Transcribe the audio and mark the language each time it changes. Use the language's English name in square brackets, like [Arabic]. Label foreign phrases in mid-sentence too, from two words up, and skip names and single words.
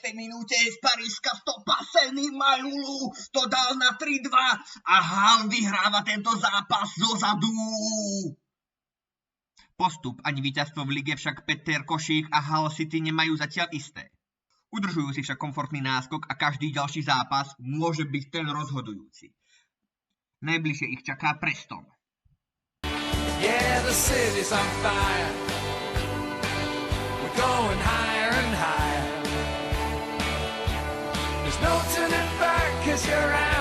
[Slovak] minúte z parížska stopa Seny Majulu to dal na 3-2 a Hull vyhráva tento zápas zozadu. Postup ani víťazstvo v lige však Peter Košík a Hull City nemajú zatiaľ isté. Udržujú si však komfortný náskok a každý ďalší zápas môže byť ten rozhodujúci. Najbližšie ich čaká Preston. [English] Yeah, the city's on fire. We're going higher and higher. There's no turning back 'cause you're